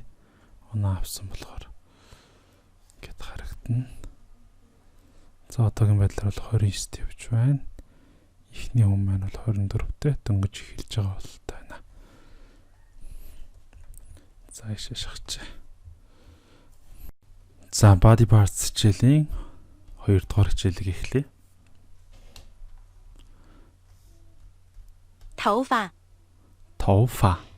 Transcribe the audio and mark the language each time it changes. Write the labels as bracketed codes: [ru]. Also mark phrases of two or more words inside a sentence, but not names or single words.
[mn] Оноо авсан болохоор ингээд харагдана. За одоогийн байдлаар бол 29-т явж байна. Эхний хүн маань бол 24-т дөнгөж эхэлж байгаа бололтой байна. За ишээ шахаж. За body parts хичээлийн 2 дугаар хичээлийг эхлэе. [zh] 头发。头发